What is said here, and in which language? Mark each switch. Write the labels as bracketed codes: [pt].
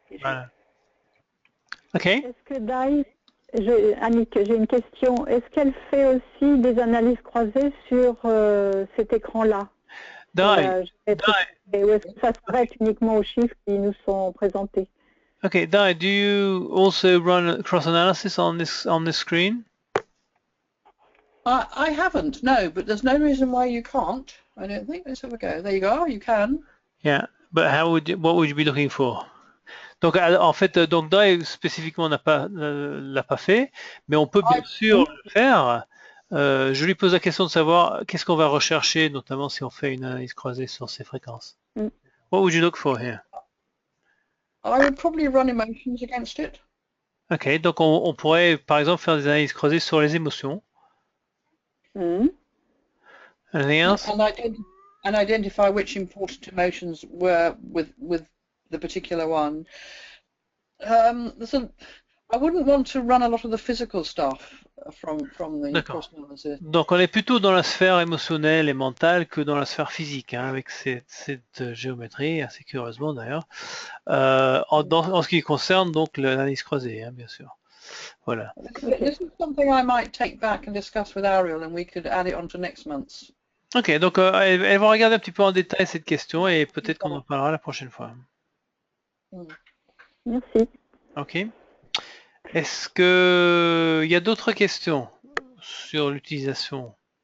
[fr] Voilà. Ok. Est-ce que Dai, Annick, j'ai une question. Est-ce qu'elle fait aussi des analyses croisées sur cet écran-là? Dai. Ou est-ce que ça s'arrête uniquement aux chiffres qui nous sont présentés? [en] Okay, Dai, do you also run cross analysis on this screen? I haven't, no, but there's no reason why you can't. I don't think. Let's have a go. There you go. You can. Yeah, but what would you be looking for? [fr] Donc, en fait, donc Dai spécifiquement l'a pas fait, mais on peut bien sûr le faire. Je lui pose la question de savoir qu'est-ce qu'on va rechercher, notamment si on fait une analyse croisée sur ces fréquences. [en] What would you look for here? I would probably run emotions against it. [fr] Ok, donc on pourrait par exemple faire des analyses croisées sur les émotions. Mhm. [en] Anything else? And identify which important emotions were with the particular one. I wouldn't want to run a lot of the physical stuff from the [fr] D'accord. [en] cross-analysis. [fr] Donc on est plutôt dans la sphère émotionnelle et mentale que dans la sphère physique, hein, avec cette géométrie, assez curieusement d'ailleurs, en ce qui concerne donc l'analyse croisée, hein, bien sûr. Voilà. [en] This is something I might take back and discuss with Ariel, and we could add it on to next month's. [fr] Ok, donc elles vont regarder un petit peu en détail cette question et peut-être qu'on en parlera la prochaine fois. Merci. Ok. Est-ce que il y a d'autres questions sur l'utilisation?